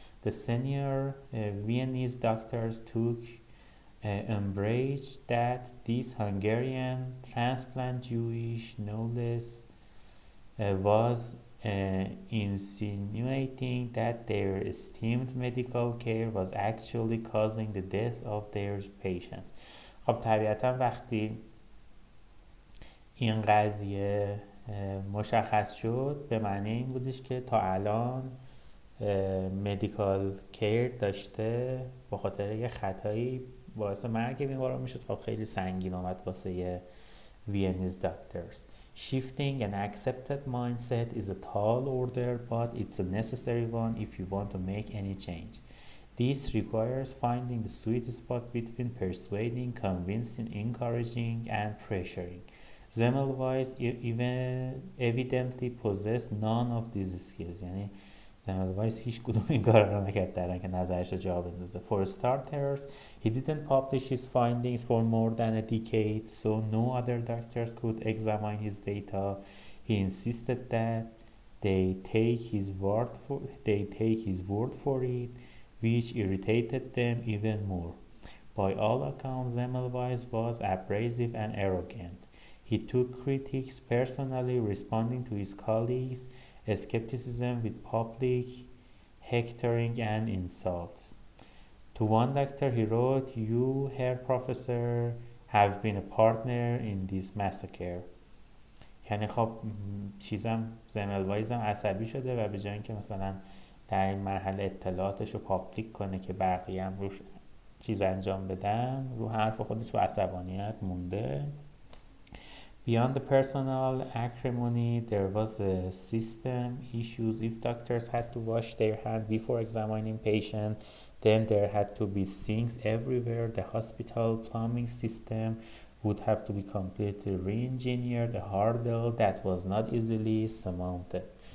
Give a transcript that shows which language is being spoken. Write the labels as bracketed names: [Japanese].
[English] The senior Viennese doctors took umbrage that this Hungarian transplant Jewish noblesse was insinuating that their esteemed medical care was actually causing the death of their patients. [Persian] خب طبیعتا وقتی این قضیه مشخص شد به معنی این بودش که تا الان مدیکال کیر داشته با خاطر یه خطایی باعث مرگ بیمارا میشد. خب خیلی سنگین آمد واسه [English] Viennese doctors. Shifting an accepted mindset is a tall order, but it's a necessary one if you want to make any change. This requires finding the sweet spot between persuading, convincing, encouraging, and pressuring. Semmelweis evidently possessed none of these skills. [Persian] یعنی Semmelweis هیچ کدوم این کار رو نکرد در اینکه نظرش رو جا بندازه. [English] For starters, he didn't publish his findings for more than a decade, so no other doctors could examine his data. He insisted that they take his word for it, which irritated them even more. By all accounts, Semmelweis was abrasive and arrogant. He took critics personally, responding to his colleagues' skepticism with public hectoring and insults. To one doctor he wrote, "You, Herr Professor, have been a partner in this massacre." [Persian] یعنی خب Semmelweis هم عصبی شده و به جای اینکه مثلا در این مرحله اطلاعاتش رو پابلیک کنه که بقیه هم روش چیز انجام بدن، رو حرف خودش با عصبانیت مونده. [English] Beyond the personal acrimony, there was a system issues. If doctors had to wash their hands before examining patient, then there had to be sinks everywhere. The hospital plumbing system would have to be completely re-engineered, a hurdle that was not easily surmounted.